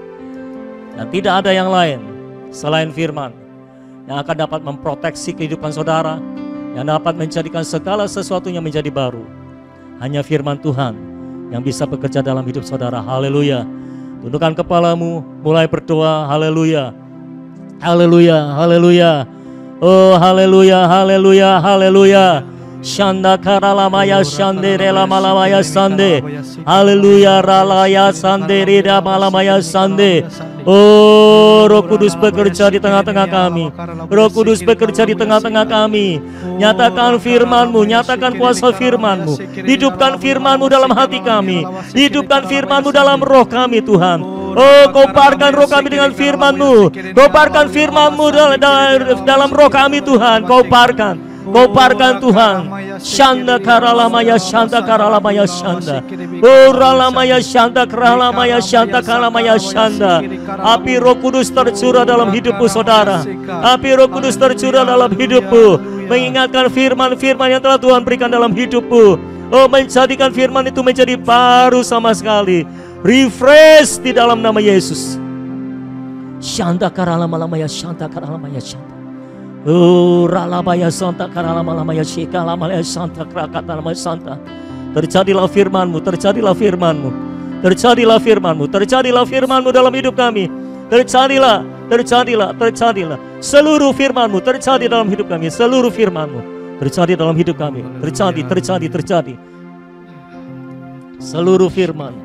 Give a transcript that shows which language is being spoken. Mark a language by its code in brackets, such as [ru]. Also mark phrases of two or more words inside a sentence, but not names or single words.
[id] Dan tidak ada yang lain selain firman yang akan dapat memproteksi kehidupan saudara, yang dapat menjadikan segala sesuatunya menjadi baru. Hanya firman Tuhan yang bisa bekerja dalam hidup saudara. Haleluya. Tundukkan kepalamu, mulai berdoa. Haleluya. Haleluya, haleluya. Oh haleluya, haleluya, haleluya. Shanda karalamaya shande rela malamaya sande. Haleluya ralaya sande rida malamaya sande. Oh Roh Kudus bekerja di tengah-tengah kami. Roh Kudus bekerja di tengah-tengah kami. Nyatakan firman-Mu, nyatakan kuasa firman-Mu. Hidupkan firman-Mu dalam hati kami. Hidupkan firman-Mu dalam roh kami Tuhan. Oh kobarkan roh kami dengan firman-Mu. Kobarkan firman-Mu dalam roh kami Tuhan. Kobarkan Tuhan. Shanda karalamaya shanda karalamaya shanda. Oh ralamaya shanda karalamaya shanda karalamaya shanda. Api Roh Kudus tercurah dalam hidupmu saudara. Api Roh Kudus tercurah dalam hidupmu, mengingatkan firman-firman yang telah Tuhan berikan dalam hidupmu. Oh menjadikan firman itu menjadi baru sama sekali. Refresh di dalam nama Yesus. Shanda karalamaya shanda karalamaya shanda. Oh ralabaya santa karalamalaya shikalamaya santa krakatalamaya santa. Terjadilah firman-Mu, terjadilah firman-Mu, terjadilah firman-Mu, terjadilah firman-Mu dalam hidup kami. Terjadilah, terjadilah, terjadilah. Seluruh firman-Mu terjadi dalam hidup kami. Seluruh firman-Mu terjadi dalam hidup kami. Terjadi. Seluruh firman-Mu.